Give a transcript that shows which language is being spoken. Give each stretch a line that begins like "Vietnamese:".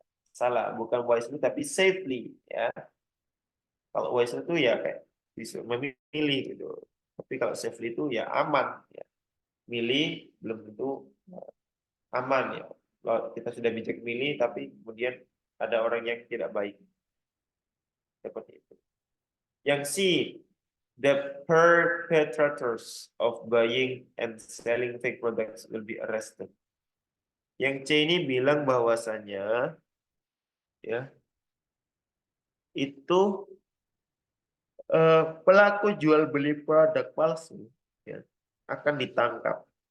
Indonesian: Salah, bukan wisely tapi safely ya. Kalau wisely itu ya kayak bisa memilih gitu. Tapi kalau safely itu ya aman ya. Milih belum tentu aman ya. Kalau kita sudah bijak milih tapi kemudian ada orang yang tidak baik. Seperti itu. Yang C,
English: the perpetrators of buying and selling fake products will be arrested.
Indonesian: Yang C ini bilang bahwasannya ya itu pelaku jual beli produk palsu ya, akan ditangkap.